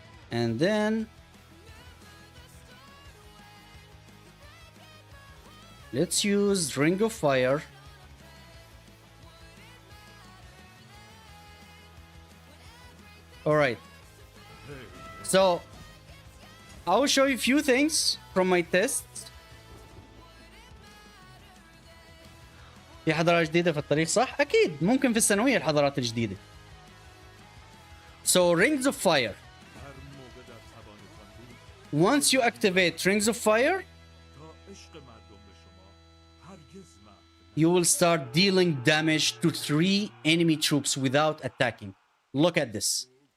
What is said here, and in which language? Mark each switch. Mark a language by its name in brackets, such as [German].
[English] And then let's use Ring of Fire. All right. So I will show you a few things from my tests. [Arabic] في حضارة جديدة في الطريق صح؟ أكيد ممكن في الثانوية الحضارات الجديدة. [English] So Rings of Fire. Once you activate Rings of Fire, you will start dealing damage to 3 enemy troops without attacking. Look at this.